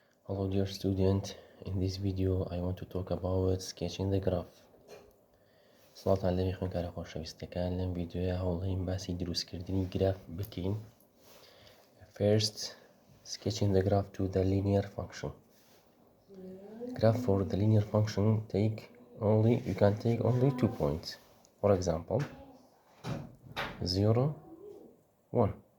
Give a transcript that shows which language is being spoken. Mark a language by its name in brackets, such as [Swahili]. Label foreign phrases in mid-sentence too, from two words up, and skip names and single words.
[English] Hello dear student, in this video I want to talk about sketching the graph. [Central Kurdish] سڵات لەوی خوێنکارە خۆشەویستەکان لەم ڤیدیۆیە هەوڵەیم باسی دروستکردنی گراف بکەین. [English] First, sketching the graph to the linear function. Graph for the linear function you can take only 2 points. For example, 0, 1.